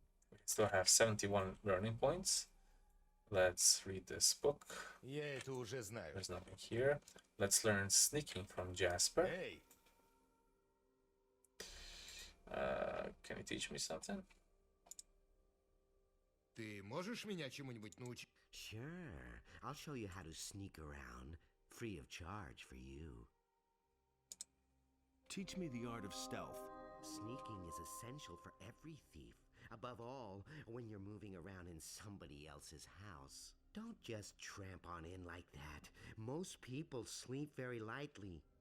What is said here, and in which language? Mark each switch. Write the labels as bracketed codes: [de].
[en] We still have 71 learning points. Let's read this book. [ru] Я это уже знаю. [en] There's nothing here. Let's learn sneaking from Jasper. [ru] Эй! [en] Can you teach me something? [ru] Ты можешь меня чему-нибудь научить? [en] Sure. I'll show you how to sneak around, free of charge for you. Teach me the art of stealth. Sneaking is essential for every thief. Above all, when you're moving around in somebody else's house. Don't just tramp on in like that. Most people sleep very lightly.